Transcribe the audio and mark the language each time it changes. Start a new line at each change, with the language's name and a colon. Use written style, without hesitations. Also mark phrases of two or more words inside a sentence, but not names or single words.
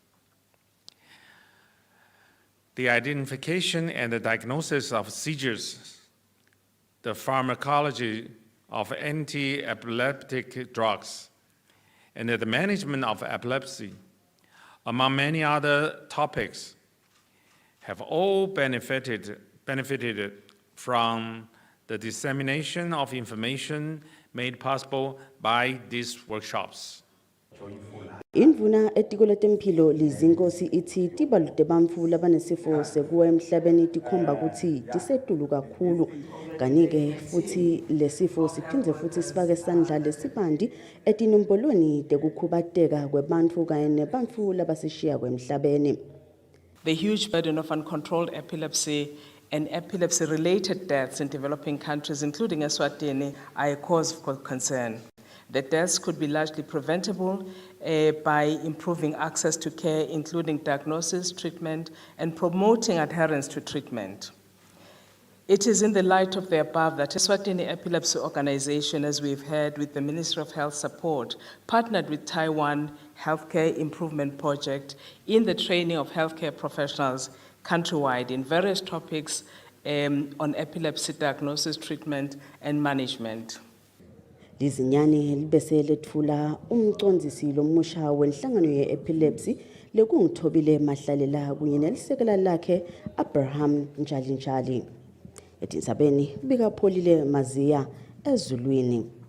English: The identification and the diagnosis of seizures, the pharmacology of anti-epileptic drugs, and the management of epilepsy, among many other topics, have all benefited from the dissemination of information made possible by these workshops.
Swati: Indvuna etiko letemphilo lizinkosi ithi tibalute bantfu labanesifo sekuwa emhlabeni tikhomba kutsi tisetulu kakhulu. Kanike futhi lesifo siphindze futhi sifake sandla lesibandi etinombolweni tekukhubateka kwebantfu kanye nebantfu labasishiya kwemhlabeni.
English: The huge burden of uncontrolled epilepsy and epilepsy-related deaths in developing countries, including Eswatini, are a cause of concern. The deaths could be largely preventable by improving access to care, including diagnosis, treatment, and promoting adherence to treatment. It is in the light of the above that Eswatini Epilepsy Organization, as we've heard, with the Ministry of Health support, partnered with Taiwan Healthcare Improvement Project in the training of healthcare professionals countrywide in various topics on epilepsy diagnosis, treatment, and management.
Swati: Lizinyani libese letfula umcondzisi lomusha wenhlangano ye-epilepsy lekungithobile Mahlalela kunye nelisekela lakhe Abraham Njalinjali. Etindzabeni bikapholile Maziya ezulwini.